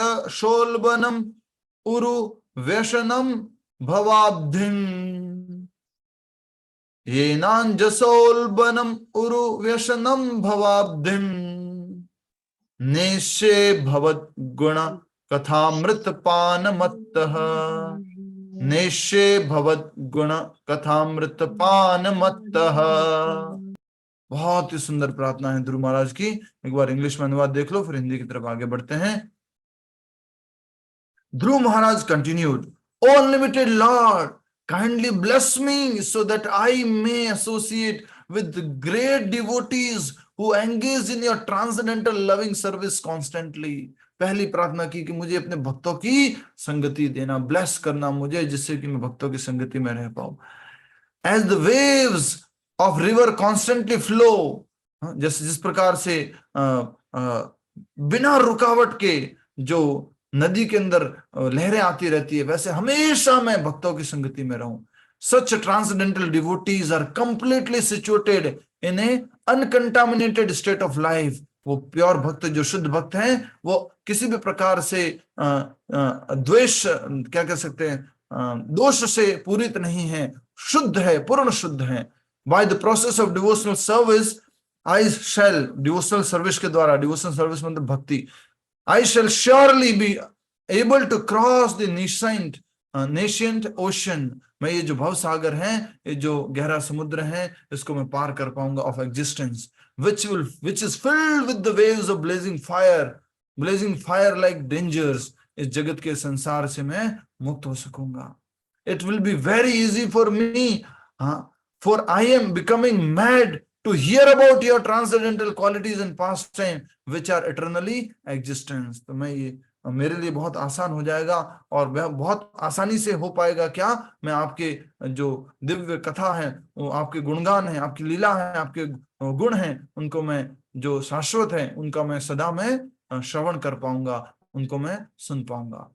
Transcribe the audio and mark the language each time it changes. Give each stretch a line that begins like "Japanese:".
Sanskrit: शोल्बनम उरु व्यसनम भवाब्धिम, येनांजसोल्बनम उरु व्यसनम भवाब्धिम, नेशे भवद गुण कथामृत पान मत्तः, नेशे भवद गुण कथामृत पान मत्तः।
Hindi: बहुत ही सुंदर प्रार्थना है ध्रुव महाराज की। एक बार इंग्लिश में अनुवाद देख लो, फिर हिंदी की तरफ आगे बढ़ते हैं।
English: Dhruv Maharaj continued, O unlimited Lord, kindly bless me so that I may associate with the great devotees who engage in your transcendental loving service constantly.
Hindi: पहली प्रार्थना की कि मुझे अपने भक्तों की संगति देना, ब्लेस करना मुझे, जिससे कि मैं भक्तों की संगति में रह पाऊं।
English: As the waves of river constantly flow,
Hindi: जैसे जिस प्रकार से बिना रुकावट के जो नदी के अंदर लहरें आती रहती है, वैसे हमेशा मैं भक्तों की संगति में रहूं।
English: Such transcendental devotees are completely situated in a uncontaminated state of life.
Hindi: वो प्योर भक्त, जो शुद्ध भक्त हैं, वो किसी भी प्रकार से द्वेष, क्या कह सकते हैं, दोष से पूरित नहीं है, शुद्ध है, पूर्ण शुद्ध है।
English: By the process of devotional service, I shall, devotional service
Hindi: के द्वारा,
English: devotional service
Hindi: मतलब भक्ति,
English: I shall surely be able to cross the nascent ocean.
Hindi: मैं ये जो भव सागर है, ये जो गहरा समुद्र है, इसको मैं पार कर पाऊंगा
English: of existence, which is filled with the waves of blazing fire like dangers.
Hindi: इस जगत के संसार से मैं मुक्त हो सकूंगा।
English: It will be very easy for me, for I am becoming mad to hear about your transcendental qualities and pastime which are eternally existence.
Hindi: तो मैं ये मेरे लिए बहुत आसान हो जाएगा और वह बहुत आसानी से हो पाएगा। क्या? मैं आपके जो दिव्य कथा है, वो आपके गुणगान है, आपकी लीला है, आपके गुण हैं, उनको मैं जो शाश्वत है उनका मैं सदा में श्रवण कर पाऊंगा, उनको मैं सुन पाऊंगा।